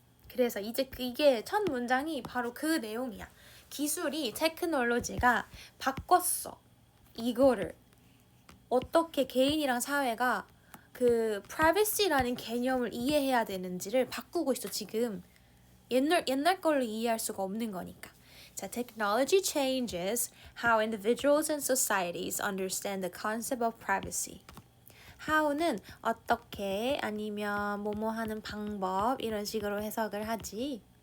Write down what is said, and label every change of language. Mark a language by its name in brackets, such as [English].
[Korean] 그래서 이제 이게 첫 문장이 바로 그 내용이야. 기술이 테크놀로지가 바꿨어. 이거를 어떻게 개인이랑 사회가 그 privacy라는 개념을 이해해야 되는지를 바꾸고 있어. 지금 옛날 걸로 이해할 수가 없는 거니까. [English] 자, technology changes how individuals and societies understand the concept of privacy. [Korean] how는 어떻게 아니면 뭐뭐 하는 방법 이런 식으로 해석을 하지.